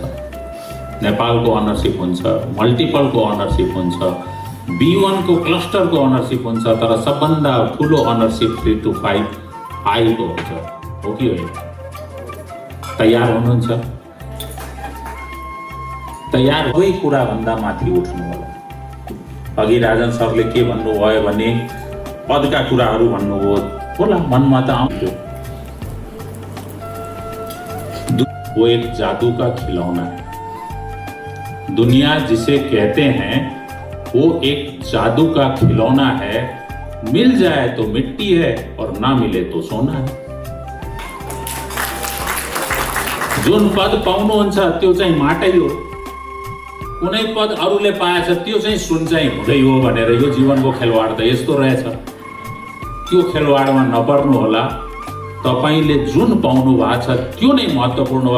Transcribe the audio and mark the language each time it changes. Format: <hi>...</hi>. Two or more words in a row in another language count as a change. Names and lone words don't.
<ne>नेपालको अनरसिप हुन्छ, मल्टिपलको अनरसिप हुन्छ, B1 को क्लस्टरको अनरसिप हुन्छ, तर सबभन्दा ठुलो अनरसिप 3 to 5 आईको हुन्छ, हो कि होइन? तयार हुनुहुन्छ? तयार सबै कुराभन्दा माथि उठ्नु होला। अघि राजन सरले के भन्नुभयो भने पदका कुराहरू भन्नुभयो होला, मनमा त आउँथ्यो।</ne> <hi>वो एक जादू का खिलौना है। दुनिया जिसे कहते हैं वो एक जादू का खिलौना है। मिल जाए तो मिट्टी है और ना मिले तो सोना है।</hi> <ne>जुन पद पाउनुहुन्छ त्यो चाहिँ माटै हो, कुनै पद अरूले पाएछ त्यो चाहिँ सुन चाहिँ हुँदै हो भनेर यो जीवनको खेलवाड त यस्तो रहेछ। त्यो खेलवाडमा नपर्नु होला। तपाईले जुन पाउनु भएको छ त्यो नै महत्त्वपूर्ण हो।</ne>